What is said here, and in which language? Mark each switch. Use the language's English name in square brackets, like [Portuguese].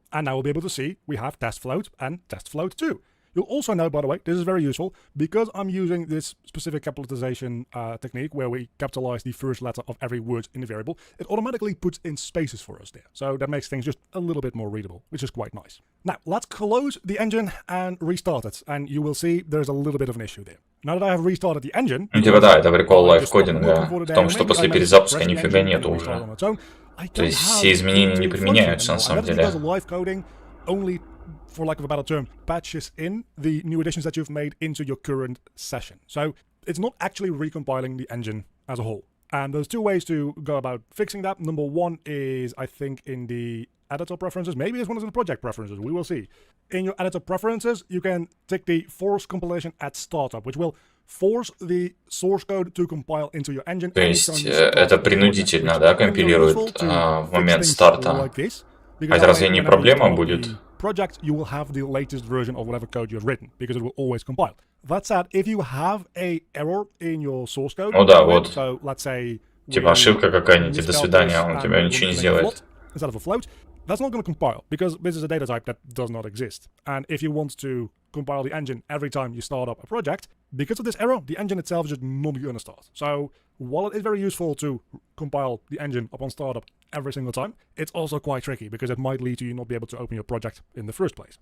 [English] And now we'll be able to see we have test float and test float 2. You'll also know, by the way, this is very useful, because I'm using this specific capitalization technique where we capitalize the first letter of every word in the variable, it automatically puts in spaces for us there. So that makes things just a little bit more readable, which is quite nice. Now, let's close the engine and restart it, and you will see there's a little bit of an issue there. Now that I have restarted the engine... [Russian] Типа да, это прикол лайв-кодинга в том, что после перезапуска нифига нету уже. То есть все изменения не применяются на самом деле. [English] For lack of a better term, patches in the new additions that you've made into your current session. So it's not actually recompiling the engine as a whole. And there's two ways to go about fixing that. Number one is, I think, in the editor preferences. Maybe this one is in the project preferences. We will see. In your editor preferences, you can tick the force compilation at startup, which will force the source code to compile into your engine. [Russian] То есть это принудительно, да, компилирует в момент старта. А это разве не проблема будет? [English] Project, you will have the latest version of whatever code you have written, because it will always compile. That said, if you have a error in your source code, [Russian] ну да, вот. [English] So let's say [Russian] типа ошибка какая-нибудь, до свидания, он у тебя ничего не сделает. [English] Instead of a float, that's not going to compile, because this is a data type that does not exist. And if you want to compile the engine every time you start up a project, because of this error, the engine itself is just not going to start. So while it is very useful to compile the engine upon startup every single time, it's also quite tricky because it might lead to you not be able to open your project in the first place.